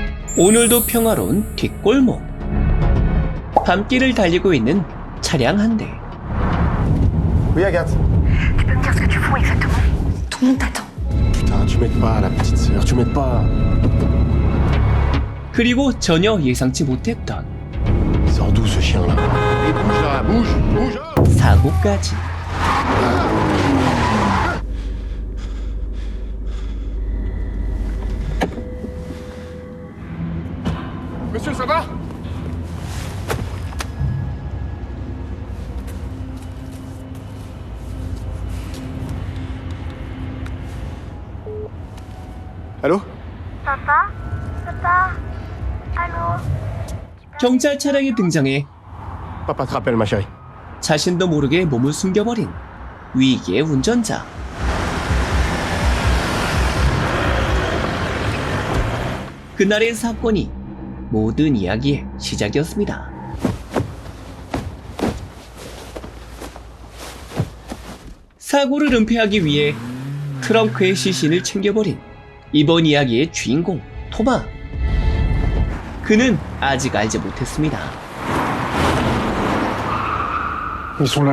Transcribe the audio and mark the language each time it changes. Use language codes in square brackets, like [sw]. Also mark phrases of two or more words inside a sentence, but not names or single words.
[ko] 오늘도 평화로운 뒷골목. 밤길을 달리고 있는 차량 한 대. [fr] Oui, Agathe. Tu peux me dire ce que tu fous exactement? Tout le monde t'attend. Putain, tu m'aides pas, la petite sœur, tu m'aides pas. [ko] 그리고 전혀 예상치 못했던 [fr] Sors d'où ce chien-là? Et bouge là, bouge, bouge! [ko] 사고까지. [fr] Monsieur, ça va? Allô? Papa? Papa? Allô? [ko] 경찰 차량이 등장해 [fr] Papa te rappelle, ma chérie. [ko] 자신도 모르게 몸을 숨겨버린 위기의 운전자. 그날의 사건이 모든 이야기의 시작이었습니다. 사고를 은폐하기 위해 트렁크의 시신을 챙겨버린 이번 이야기의 주인공 토마. 그는 아직 알지 못했습니다. [fr] Ils sont là.